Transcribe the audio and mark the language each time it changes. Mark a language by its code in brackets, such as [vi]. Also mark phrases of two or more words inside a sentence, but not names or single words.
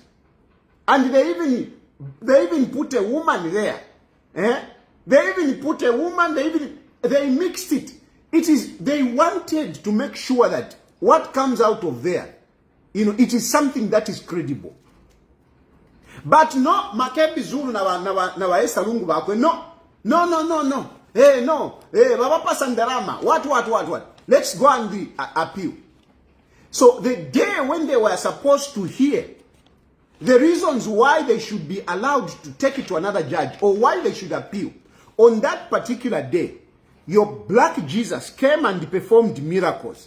[en] And they even put a woman there. They even put a woman, they mixed it. They wanted to make sure that what comes out of there, it is something that is credible. But no, Makebi Zulu na Edgar Lungu bakwe, no. Hey, no. Hey, Baba Pasandarama. What? Let's go and appeal. So the day when they were supposed to hear the reasons why they should be allowed to take it to another judge or why they should appeal, on that particular day, your black Jesus came and performed miracles.